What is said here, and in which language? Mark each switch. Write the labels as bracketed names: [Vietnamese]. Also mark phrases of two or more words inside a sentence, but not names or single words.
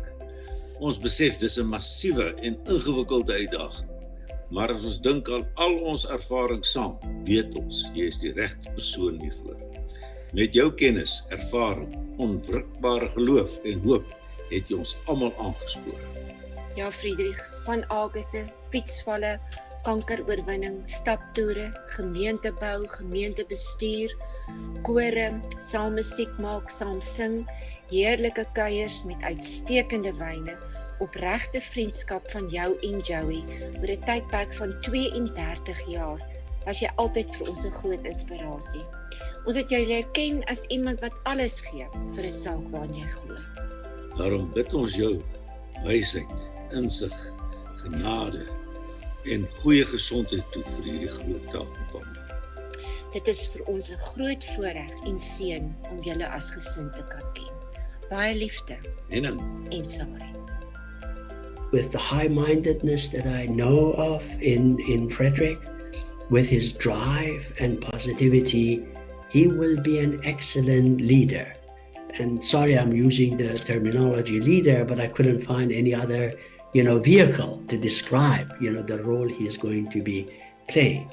[Afrikaans] Ons besef dis 'n massiewe en ingewikkelde uitdaging. Maar as ons dink aan al ons ervaring saam, weet ons, jy is die regte persoon hiervoor. Met jou kennis, ervaring, onwrikbare geloof en hoop, het jy ons almal aangespoor. Ja, Friedrich, van Augustus, fietsvalle, kankeroorwinning, staptoere, gemeentebou, gemeentebestuur, kore, saam musiek maak, saam sing, heerlike kuiers met uitstekende wyne, opregte vriendskap van jou en Joey oor 'n tydperk van 32 jaar, was jy altyd vir ons 'n groot inspirasie. Ons het jou leer ken as iemand wat alles gee vir 'n saak waarin jy glo. Daarom bid ons jou wysheid, insig, genade en goeie gesondheid toe vir hierdie groot taak en pandemie. Dit is vir ons 'n groot voorreg en seën om julle as gesin te kan ken. Baie liefde. En sorry. [English] With the high-mindedness that I know of in Frederick, with his drive and positivity, he will be an excellent leader. And sorry I'm using the terminology leader, but I couldn't find any other, vehicle to describe, the role he is going to be playing.